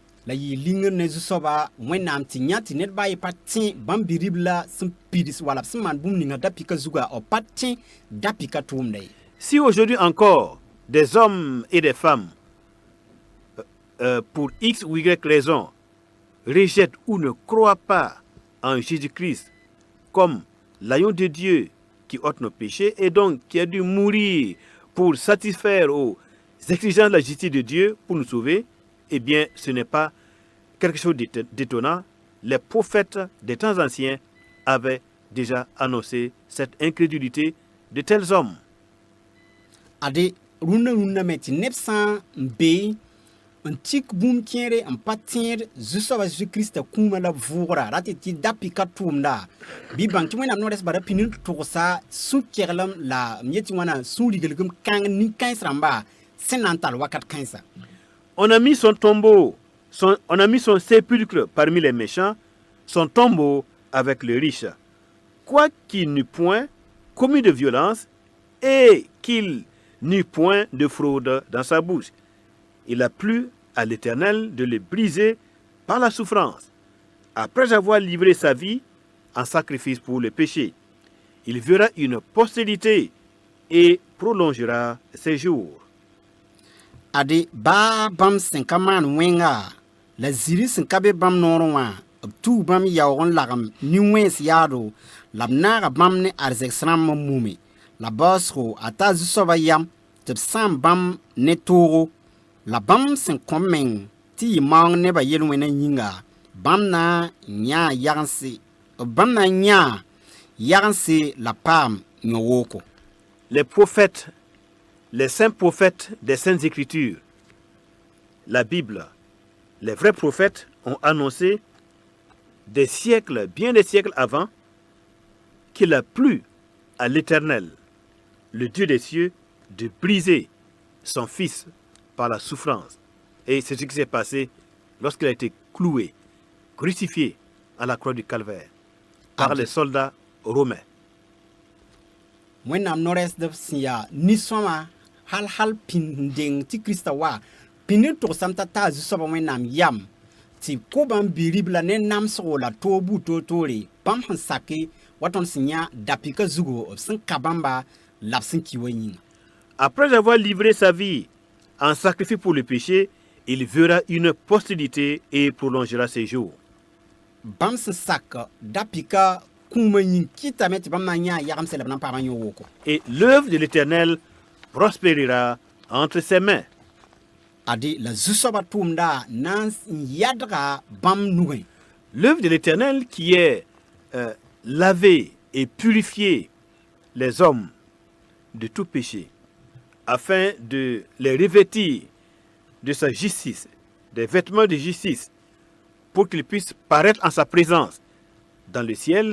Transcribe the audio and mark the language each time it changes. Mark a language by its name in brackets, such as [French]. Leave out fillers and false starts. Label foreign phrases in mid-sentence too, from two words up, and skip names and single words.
[Mossi] La yɩ lingr ne zu-soaba wẽnnaam tɩ yã tɩ ned baa ye pa tẽ bãmb bi-rib la sẽn pids wala b sẽn maan bũmb ninga da-pɩka zugã b pa tẽ da-pɩka tʋʋmda ye. [French] Si aujourd'hui encore des hommes et des femmes pour X ou Y raison rejettent ou ne croient pas en Jésus-Christ comme l'agneau de Dieu qui ôte nos péchés et donc qui a dû mourir pour satisfaire aux exigences de la justice de Dieu pour nous sauver, eh bien, ce n'est pas quelque chose d'étonnant. Les prophètes des temps anciens avaient déjà annoncé cette incrédulité de tels hommes. [Mossi] Ade rũnnã me tɩ neb sã n be n tik bũmb kẽere n pa tẽed zu-soaba Zeezi-Kiristã kũumã la vʋʋgra ra tɩ da-pɩka tʋʋmda bɩ bãng tɩ wẽnnaam no-rɛɛsdbã ra pĩnd n togsa sũ-keglem la m yet tɩ wãna sũ-riglgem kãng nin-kãens rãmba sẽn na n tall wakat kãensa. [French] On a mis son tombeau, on a mis son sépulcre parmi les méchants, son tombeau avec les riches. Quoiqu'il n'eût point commis de violence et qu'il n'eut point de fraude dans sa bouche, il a plu à l'Éternel de le briser par la souffrance. Après avoir livré sa vie en sacrifice pour le péché, il verra une postérité et prolongera ses jours. [Mossi] Ade baa bãmb sẽn ka maan wẽnga la ziri sẽn ka be bãmb noorẽ wã b tuu bãmb yaoog n lagem nin-wẽns yaado la b naaga bãmb ne arzɛgs rãmb n mume la baoosgo a taa zu-soabã yam tɩ b sãam bãmb ne toogo la bãmb sẽn kõ meng tɩ yɩ maoong nebã yel-wẽnã yĩnga bãmb na n yãa yagense la paam yõ wooko. [French] Les prophètes, les saints prophètes des Saintes Écritures, la Bible, les vrais prophètes ont annoncé des siècles, bien des siècles avant, qu'il a plu à l'Éternel, le Dieu des cieux, de briser son Fils par la souffrance. Et c'est ce qui s'est passé lorsqu'il a été cloué, crucifié à la croix du Calvaire par les soldats romains. [Mossi] Wẽnnaam no-rɛɛsdb sẽn yaa nin-sõma hal pĩnd deng tɩ Kiristã wa pĩnd n togsame t'a taa zu-soabã wẽnnaam yam tɩ ko bãmb bi-rib la ne namsgo la toog toor-toore bãmb sẽn sake wa tõnd sẽn yã da-pɩka zugu b sẽn ka bãmba la b sẽn ki wã yĩnga. [French] Après avoir livré sa vie en sacrifice pour le péché, il verra une postérité et prolongera ses jours. [Mossi] Bãmb sẽn sak da-pɩka kũumã yĩng kɩtame tɩ bãmb na n yãa yagemse la b na n paam n yõ wooko. [French] Et l'œuvre de l'Éternel prospérera entre ses mains. [Mossi] Adi la zusoba tumda nan yadra bam nuguen. [French] L'œuvre de l'Éternel qui est laver et purifier les hommes de tout péché, afin de les revêtir de sa justice, des vêtements de justice, pour qu'ils puissent paraître en sa présence dans le ciel.